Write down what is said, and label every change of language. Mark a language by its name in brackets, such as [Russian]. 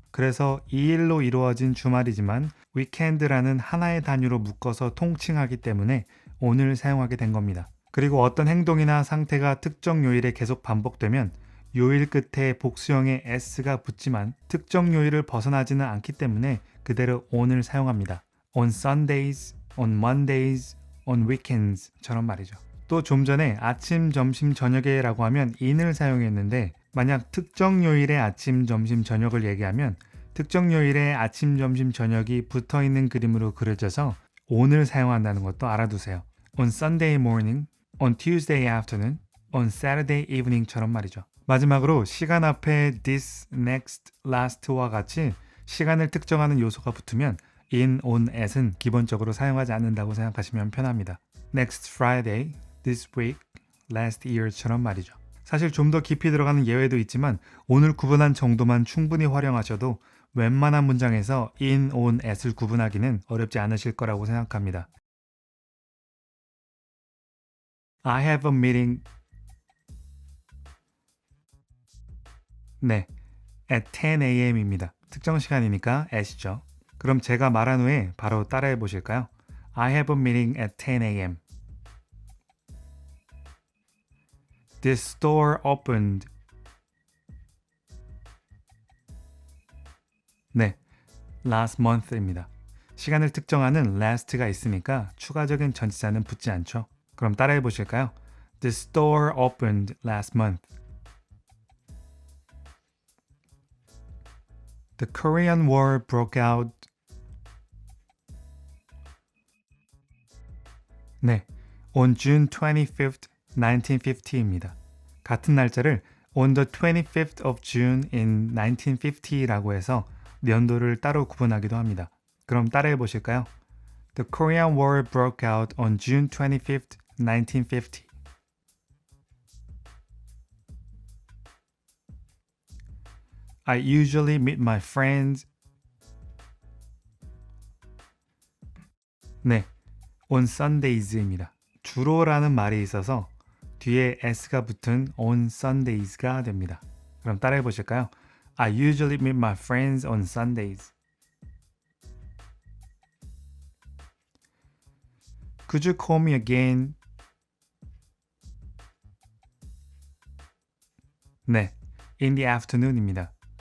[Korean] 그래서 2일로 이루어진 주말이지만 weekend라는 하나의 단위로 묶어서 통칭하기 때문에 on을 사용하게 된 겁니다. 그리고 어떤 행동이나 상태가 특정 요일에 계속 반복되면 요일 끝에 복수형의 s가 붙지만 특정 요일을 벗어나지는 않기 때문에 그대로 on을 사용합니다. [English] on Sundays, on Mondays, on weekends [Korean] 처럼 말이죠. 또 좀 전에 아침, 점심, 저녁에 라고 하면 in을 사용했는데 만약 특정 요일의 아침, 점심, 저녁을 얘기하면 특정 요일의 아침, 점심, 저녁이 붙어있는 그림으로 그려져서 on을 사용한다는 것도 알아두세요. [English] on Sunday morning, on Tuesday afternoon, on Saturday evening [Korean] 처럼 말이죠. 마지막으로 시간 앞에 this, next, last와 같이 시간을 특정하는 요소가 붙으면 in, on, at은 기본적으로 사용하지 않는다고 생각하시면 편합니다. [English] next Friday, this week, last year [Korean] 처럼 말이죠. 사실 좀 더 깊이 들어가는 예외도 있지만 오늘 구분한 정도만 충분히 활용하셔도 웬만한 문장에서 in, on, at을 구분하기는 어렵지 않으실 거라고 생각합니다. [English] I have a meeting. 네, at 10 a.m.입니다. [Korean] 특정 시간이니까 at이죠. 그럼 제가 말한 후에 바로 따라해 보실까요? [English] I have a meeting at 10 a.m. This store opened. [Korean] 네, [English] last month [Korean] 입니다. 시간을 특정하는 last가 있으니까 추가적인 전치사는 붙지 않죠. 그럼 따라해 보실까요? [English] The store opened last month. The Korean War broke out. 네, on June 25th, 1950입니다. [Korean] 같은 날짜를 [English] on the 25th of June in 1950 [Korean] 라고 해서 연도를 따로 구분하기도 합니다. 그럼 따라해 보실까요? [English] The Korean War broke out on June 25th, 1950. I usually meet my friends [Korean] 네, [English] on Sundays [Korean] 입니다. 주로라는 말이 있어서 뒤에 s가 붙은 on Sundays가 됩니다. 그럼 따라해 보실까요? [English] I usually meet my friends on Sundays. Could you call me again? 네, in the afternoon입니다.